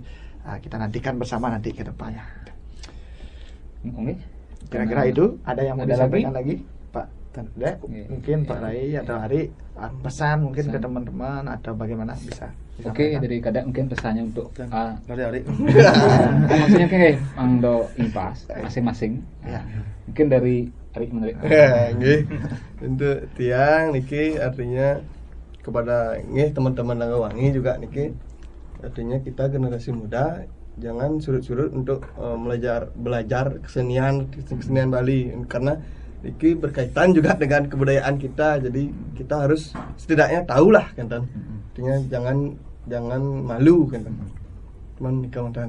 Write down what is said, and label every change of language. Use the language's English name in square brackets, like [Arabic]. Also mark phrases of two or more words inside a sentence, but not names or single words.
[Indonesian] Kita nantikan bersama nanti ke depannya. Kira-kira itu ada yang mau disampaikan lagi? Pak Dek, mungkin Pak Rai atau Ari, pesan mungkin ke teman-teman atau bagaimana bisa Oke, dari Kadek mungkin pesannya untuk dari Ari. maksudnya kayak Mangdo Impas masing-masing. Mungkin dari Ari menarik. Nggih. Untuk tiang niki artinya kepada teman-teman Lewangwangi juga niki, artinya kita generasi muda jangan surut-surut untuk belajar kesenian Bali, karena ini berkaitan juga dengan kebudayaan kita. Jadi kita harus setidaknya tahulah kan, artinya jangan malu kan, teman kawan